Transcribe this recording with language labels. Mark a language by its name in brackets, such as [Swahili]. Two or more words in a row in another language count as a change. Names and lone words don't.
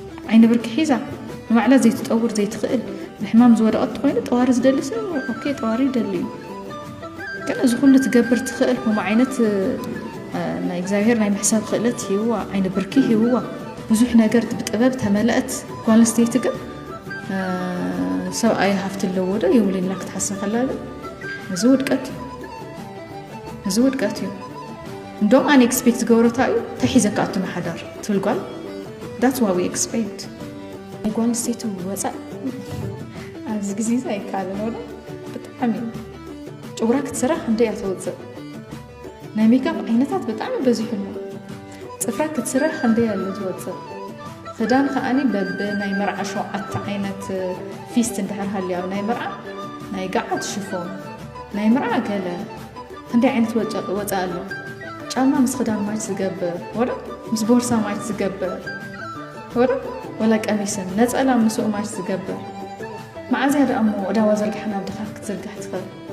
[Tigrinya] ዓይኒ ብርኪ ሒዛ ንባዕላ ዘይትጠውር ዘይትኽእል ብሕማም ዝወደቐት ኮይኑ ጠዋሪ ዝደሊ ሰብ ኦኬ ጠዋሪ ይደሊ እዩ። ግን እዚ ኩሉ ትገብር ትኽእል ከምኡ ዓይነት፣ እ፣ ናይ እግዚኣብሔር ናይ ምሕሳብ ክእለት ሂብዋ፣ ዓይኒ ብርኪ ሂብዋ፣ ብዙሕ ነገር ብጥበብ ተመልአት ጓል ኣንስተይቲ ግን፣ እ፣ ሰብኣይ ሃፍቲ ኣለዎ ዶ የብሉ ኢላ ክትሓስብ ከላ ግን እዚ ውድቀት እዩ። እዚ ውድቀት እዩ። እንደውም ኣነ ኤክስፔክት ዝገብሮ እንታይ እዩ? ተሒዘካ ኣቱ ማሓዳር ትብል ጓል [English] that's what we expect። [Tigrinya] ናይ ጓል ኣንስተይቲ ወፃእ ኣብዚ ግዜ እዚ ኣይከኣልን ወላ ብጣዕሚ እዩ። ጨጉራ ክትስራሕ ክንደይ እያ ተወፅእ? ናይ ሜካፕ ዓይነታት ብጣዕሚ በዚሑ ኣሎ። ፅፍራ ክትስራሕ ክንደይ ኣሎ ዝወፅእ? ክዳን ከዓኒ በብ ናይ መርዓ ሸውዓተ ዓይነት ፊስት እንድሕር ሃልዩ ኣብ ናይ መርዓ ናይ ገዓት ሽፎን ናይ መርዓ ገለ ክንደይ ዓይነት ወጨ-፣ ወፃእ ኣሎ። ጫማ ምስ ክዳን ማች ዝገብር ወደ ምስ ቦርሳ ማች ዝገብር ወደ ወላ ቀሚስን ነፀላ ምስኡ ማች ዝገብር መዓዝያ ደኣ እሞ ዕዳዋ ዘርጊሓ ናብ ድኻ ክትዝርጋሕ ትኽእል?